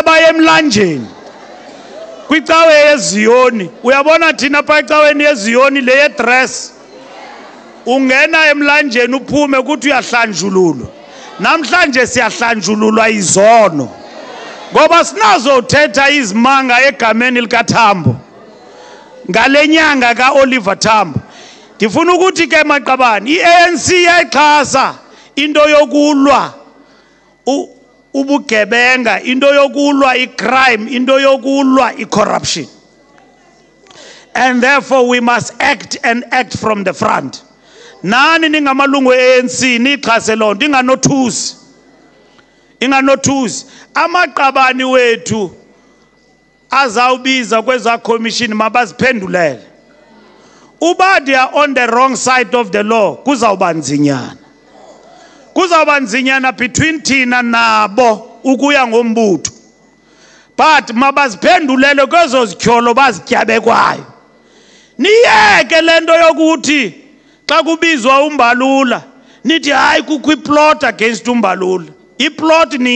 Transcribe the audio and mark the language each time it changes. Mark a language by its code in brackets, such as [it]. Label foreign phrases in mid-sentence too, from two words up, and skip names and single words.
[xh] abaye emlanjeni kwicawe yeZiyoni uyabona thina pha ecaweni yeZiyoni le yedress ungena emlanjeni uphume ukuthi uyahlanjululwa namhlanje siyahlanjululwa izono ngoba sinazothetha izimanga egameni likaTambo ngale nyanga ka-Oliver Tambo ndifuna ukuthi ke maqabane i-ANC yayixhasa into yokulwa ubugebenga into yokulwa icrime into yokulwa icorruption [en] and therefore we must act and act from the front [xh] nani ningamalungu e-ANC nixhase loo nto inganothusi amaqabani wethu azawubiza kweza commission mabaziphendulele uba [en] they are on the wrong side of the law [xh] kuzawuba nzinyana between thina nabo ukuya ngombutho but mabaziphendulele kwezo zityholo bazityabe kwayo niyeke lento yokuthi xa kubizwa uMbalula nithi hayi kukho iplot against uMbalula iplot